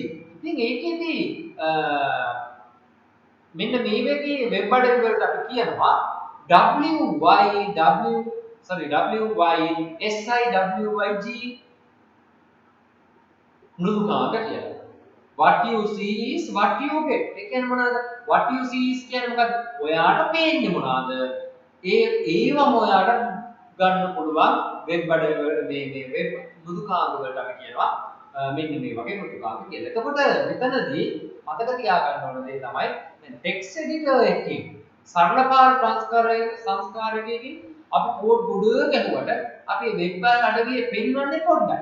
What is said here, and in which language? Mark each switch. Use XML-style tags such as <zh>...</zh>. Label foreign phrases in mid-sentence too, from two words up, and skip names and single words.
<si>ඉතින් ඒකෙදී මෙන්න මේ වගේ වෙබ් අඩවි වලට අපි කියනවා WYSIWYG මෘදුකාංග කියලා.</si> <en>what you see is what you get.</en> <si>ඒ කියන්නේ මොනවාද?</si> <en>what you see is</en> <si>කියන්නේ මොකද්ද? ඔයාට පේන්නේ මොනවාද? ඒවම ඔයාට ගන්න පුළුවන් වෙබ් අඩවල මේ වෙබ් මෘදුකාංග වලට අපි කියනවා මෙන්න මේ වගේ මෘදුකාංග කියලා. එතකොට මෙතනදී මතක තියාගන්න ඕන දේ තමයි දැන්</si> <en>text editor</en> <si>එකකින් සරල පාර සංස්කාරකයකින් අපි කෝඩ් ගොඩ ගැහුවට අපි වෙබ් අඩවියේ පෙන්වන්නේ පොඩ්ඩයි.</si>